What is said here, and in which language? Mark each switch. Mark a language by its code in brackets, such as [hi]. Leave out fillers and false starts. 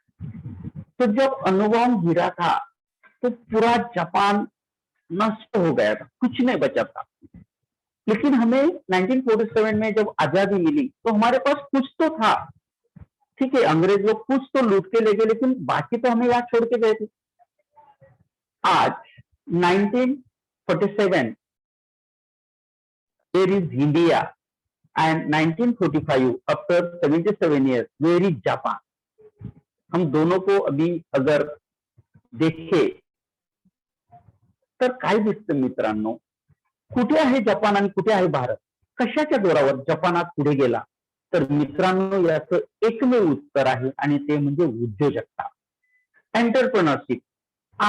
[hi] तो जब अणुबॉम्ब गिरा था तो पूरा जापान नष्ट हो गया था, कुछ नहीं बचा था. लेकिन हमें 1947 में जब आजादी मिली तो हमारे पास कुछ तो था। ठीक है, अंग्रेज लोग कुछ तो लूट के ले गए, लेकिन बाकी तो हमें यहाँ छोड़ के गए थे। आज [en] 1947 there is India and 1945 after 77 years where is Japan। [hi] हम दोनों को अभी अगर देखे [mr] तर काय दिसतं मित्रांनो, कुठे आहे जपान आणि कुठे आहे भारत? कशाच्या जोरावर जपान आज पुढे गेला? तर मित्रांनो याचं एकमेव उत्तर आहे आणि ते म्हणजे उद्योजकता, एंटरप्रेनरशिप।